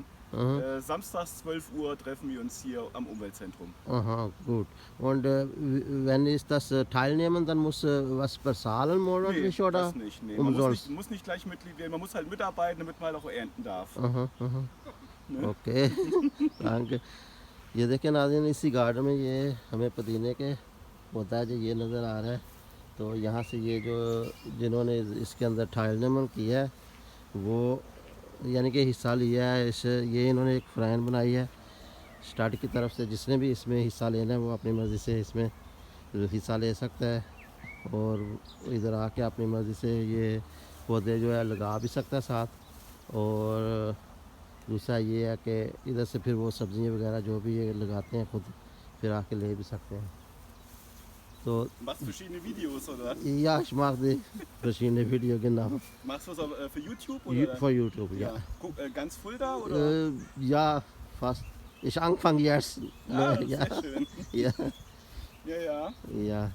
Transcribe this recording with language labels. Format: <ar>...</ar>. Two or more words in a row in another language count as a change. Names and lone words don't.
<de>aha, samstags 12 Uhr treffen wir uns hier am Umweltzentrum. aha, gut. Und wenn ist das teilnehmen, dann muss was bezahlen Nee, monatlich oder das nicht. Nee, man umsonst? muss nicht gleich Mitglied werden, man muss halt mitarbeiten, damit man halt auch ernten darf. aha, aha, Ne?</de> <en>okay thank.</en> <hi>ये देखें नाज़रीन, इसी गार्डन में ये हमें पुदीने के पौधा है जो ये नज़र आ रहा है। तो यहाँ से ये जो जिन्होंने इसके अंदर टाइलनेमन किया है वो यानी कि हिस्सा लिया है, ये इन्होंने एक फ़रैन बनाई है स्टार्ट की तरफ से। जिसने भी इसमें हिस्सा लेना है वो अपनी मर्ज़ी से इसमें हिस्सा ले सकता है। और इधर आके अपनी मर्ज़ी से ये पौधे जो है लगा भी सकता है साथ। और दूसरा ये है कि इधर से फिर वो सब्ज़ियाँ वगैरह जो भी ये लगाते हैं खुद फिर आके ले भी सकते हैं। तो</hi> <de>Machst verschiedene Videos oder? ja, ich mache die verschiedene Video, genau. Machst du das für YouTube oder? Für YouTube, ja. Guck, ganz Fulda oder? Ja, fast. Ich anfange jetzt. Ah, Ne, ja, sehr schön. ja, Ja, ja. ja,</de>